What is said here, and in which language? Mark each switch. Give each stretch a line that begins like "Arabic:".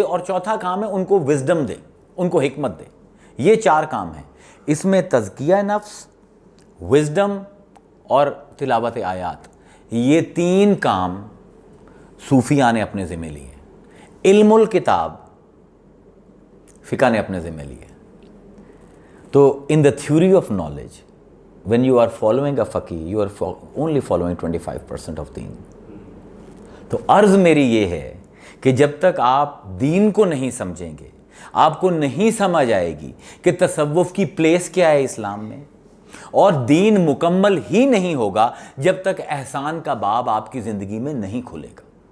Urdu: اور چوتھا کام ہے ان کو وزڈم دے, ان کو حکمت دے. یہ 4 کام ہیں. اس میں تزکیہ نفس, وزڈم اور تلاوت آیات، یہ 3 کام صوفیاء نے اپنے ذمہ لیے. علم الکتاب فقہ نے اپنے ذمہ لیے.
English: تو in the theory of knowledge when you are following a faqih, you are only following 25% of deen.
Urdu: تو عرض میری یہ ہے کہ جب تک آپ دین کو نہیں سمجھیں گے، آپ کو نہیں سمجھ آئے گی کہ تصوف کی پلیس کیا ہے اسلام میں، اور دین مکمل ہی نہیں ہوگا جب تک احسان کا باب آپ کی زندگی میں نہیں کھلے گا.